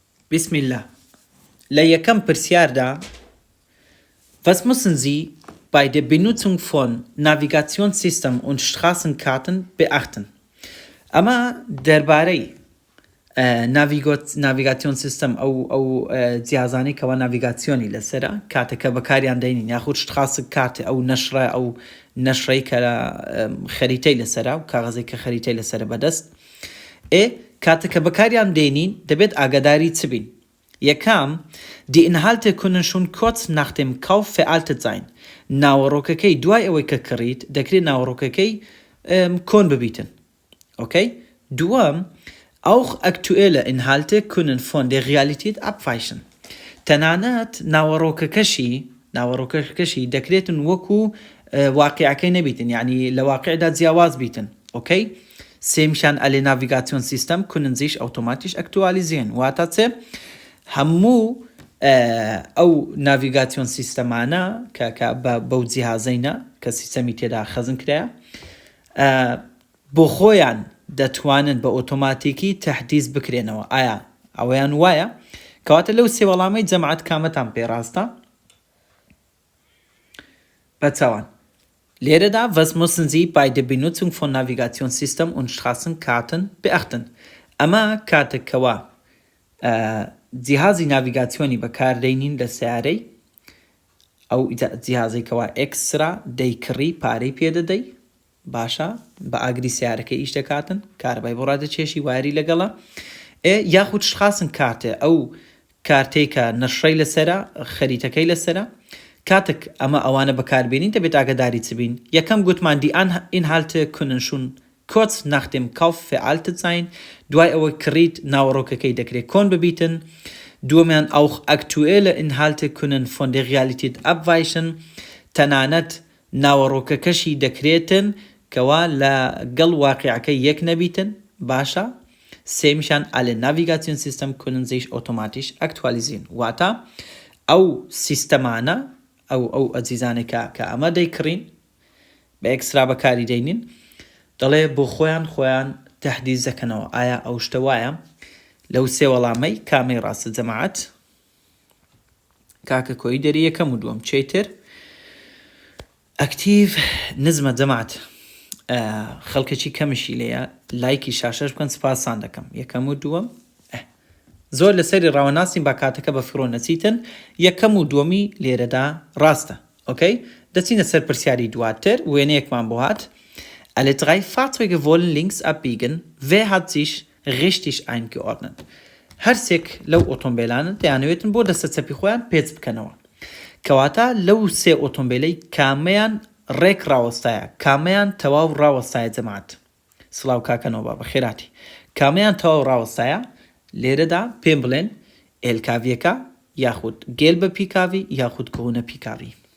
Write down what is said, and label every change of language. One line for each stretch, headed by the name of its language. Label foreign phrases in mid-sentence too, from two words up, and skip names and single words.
Arabic: بسم الله.
Central Kurdish: لە یەکەم پرسیاردا,
German: was müssen Sie bei der Benutzung von Navigationssystem und Straßenkarten beachten?
Central Kurdish: أما دربارەی ناڤیگاتیۆن ئەو جیازانی کەەوە ناڤیگاتیۆنی لەسرە کاتێککە بەکاریان دەینین یاخود شتراس کاتێ ئەو نەشرە ئەو نەشڕی کە خەریتەی لەسرە و کاغەزێک کە خەریتەی لەسرە بەدەست کاتێککە بەکاریان دێنین دەبێت ئاگاداری چ بین.
German: یەکام die Inhalte können schon kurz nach dem Kauf veraltet sein.
Central Kurdish: ناوەڕۆکەکەی دوای ئەوەی کە کڕیت دەکرێت ناوەڕۆکەکەی کۆن ببیتن. Okay?
German: دوام auch aktuelle Inhalte können von der Realität abweichen.
Central Kurdish: تەنانەت ناوەڕۆکەکەشی دەکرێتن وەکو واقعەکەی نەبیتن یعنی لە واقعدا جیاواز بیتن.
German: Okay?
Central Kurdish: سێمیشان ئەلێ
German: Navigationssystem können sich automatisch aktualisieren.
Central Kurdish: واتە چێ؟ هەموو ئەو ناڤیگاتیۆن سیستەمانە کە بەو جیهازەینە کە سیستەمی تێدا خەزم کرایە بۆ خۆیان دەتوانن بە ئۆتۆماتیکی تەحدیث بکرێنەوە. ئایا ئەوەیان وایە؟ کەواتە لەو سێ وەڵامەی جەماعەت کامەتان پێڕاستە؟ بەچاوان لێرەدا
German: was müssen Sie bei der Benutzung von Navigationssystem und Straßenkarten beachten?
Central Kurdish: ئەمە کاتێکەوە جیهازی ناڤیگاتیۆنی بەکاردەینین لە سیارەی ئەو جیهازێکەوە ئێکسترا دەیکڕی پارەی پێدەدەی باشە بە ئاگری سیارەکە ئیش دەکاتن کاربای بۆ ڕادەچێشی واری لەگەڵە یاخود شخصن کاتێ ئەو کارتێکە نەشڕەی لەسرە خەریتەکەی لەسرە کاتێک ئەمە ئەوانە بەکاربێنین دەبێت ئاگاداری چ بین. یەکەم گوتمان
German: die Inhalte können schon kurz nach dem Kauf veraltet sein.
Central Kurdish: دوای ئەوە کڕیت ناوەڕۆکەکەی دەکرێت کۆن ببیتن.
German: دووەمیان auch aktuelle Inhalte können von der Realität abweichen.
Central Kurdish: تەنانەت ناوەڕۆکەکەشی دەکرێتن کەوا لە گەڵ واقعەکەی یەک نەبیتن باشە.
German: سێمیشان alle Navigationssystem können sich automatisch aktualisieren.
Central Kurdish: واتە ئەو سیستەمانە ئەو ئەجیزانێکە کە ئەمە دەیکڕین بە ئێکسترا بەکاری دەینین دەڵێ بۆ خۆیان تەحدیث دەکەنەوە. ئایا ئەو شتە وایە؟ لەو سێ وەڵامەی کامەی ڕاستە جەماعەت؟ کاکە کۆی دەری یەکەم و دووەم چێتر ئەکتیڤ نزمە جەماعەت خەڵکێکی کەمشی لێیە لایکی شاشەش بکەن سپاسان دەکەم. یەکەم و دووەم زۆر لەسەری ڕاوەناسین با کاتەکە بە فرۆ نەچیتن. یەکەم و دووەمی لێرەدا ڕاستە. ئۆکەی دەچینە سەر پرسیاری دواتر وێنەیەکمان بۆ هات.
German: Alle drei Fahrzeuge wollen links abbiegen. Wer hat sich richtig eingeordnet?
Central Kurdish: هەرسێک لەو ئۆتۆمبیلانە دەیانەوێتن بۆ دەستە چەپی خۆیان پێچ بکەنەوە. کەواتە لەو سێ ئۆتۆمبیلەی کامەیان ڕێک ڕاوەستایە کامەیان تەواو ڕاوەستایە جەماعەت؟ سڵاو کاکەنەوە بەخێراتی. کامەیان تەواو ڕاوەستایە لێرەدا پێم بڵێن ئێلکاڤیەکە یاخود گێل بە پیکاوی یاخود کۆنە پیکاوی.